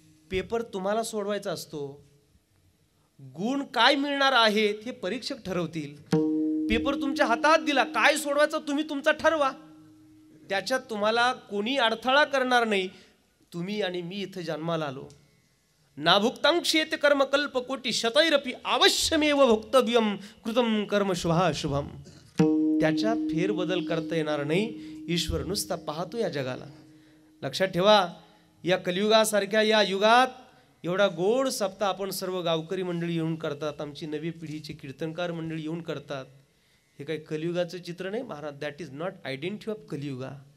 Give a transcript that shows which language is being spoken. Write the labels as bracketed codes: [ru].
[mr] Paper तुम्हाला सोडवायचा असतो, गुण काय मिळणार आहेत हे परीक्षक ठरवतील. पेपर तुमच्या हातात दिला, काय सोडवायचं तुम्ही तुमचा ठरवा, त्याच्यात तुम्हाला कोणी अडथळा करणार नाही. तुम्ही आणि मी इथं जन्माला आलो. [sa] नाभुक्तं क्षेत कर्म कल्प कोटी शतैरपी अवश्यमेव भोक्तव्यम कृतम कर्म शुभाशुभम. [mr] त्याच्यात फेरबदल करता येणार नाही. ईश्वर नुसता पाहतो या जगाला. लक्षात ठेवा, या कलियुगासारख्या या युगात एवढा गोड सप्ताह आपण सर्व गावकरी मंडळी येऊन करतात, आमची नवी पिढीची कीर्तनकार मंडळी येऊन करतात. हे काही कलियुगाचं चित्र नाही Maharaj. [en] That is not identity of Kaliyuga.